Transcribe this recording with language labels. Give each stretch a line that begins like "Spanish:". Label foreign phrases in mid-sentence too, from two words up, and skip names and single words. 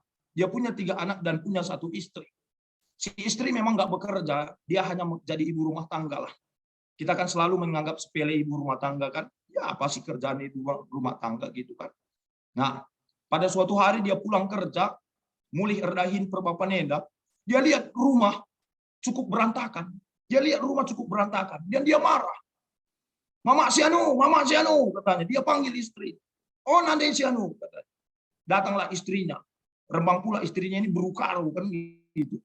Indonesian: Dia punya 3 anak dan punya 1 istri. Si istri memang nggak bekerja, dia hanya jadi ibu rumah tangga lah. Kita kan selalu menganggap sepele ibu rumah tangga kan, ya apa sih kerjaan ibu rumah tangga gitu kan. Nah, pada suatu hari dia pulang kerja,
Batak Karo: mulih erdahin perbapanenda,
Indonesian: dia lihat rumah cukup berantakan. Dia lihat rumah cukup berantakan, dan dia marah. Mama Sianu, katanya. Dia panggil istri. Oh, Nande Sianu, katanya. Datanglah istrinya. Rembang pula istrinya ini berukaru kan gitu.